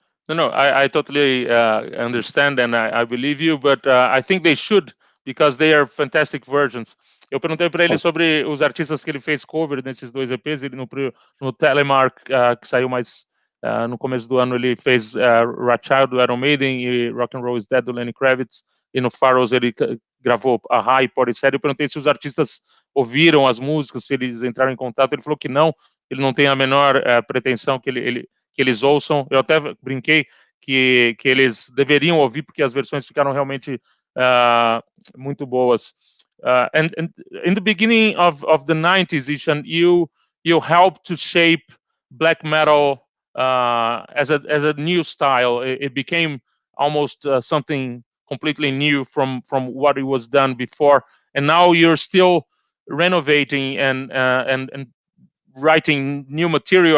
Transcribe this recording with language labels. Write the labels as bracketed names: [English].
[English] No, I totally understand, and I believe you, but I think they should because they are fantastic versions. [Portuguese] Eu perguntei para ele sobre os artistas que ele fez cover nesses 2 EPs. Ele no Telemark, que saiu mais no começo do ano, ele fez Rothschild do Iron Maiden e Rock and Roll is Dead do Lenny Kravitz, e no Pharaohs ele gravou a e Portishead. Eu perguntei se os artistas ouviram as músicas, se eles entraram em contato. Ele falou que não, ele não tem a menor pretensão que eles ouçam. Eu até brinquei que eles deveriam ouvir, porque as versões ficaram realmente muito boas. [English] And in the beginning of the 90s, Ihsahn, you helped to shape black metal as a new style. It became almost something completely new from what it was done before, and now you're still renovating and writing new material.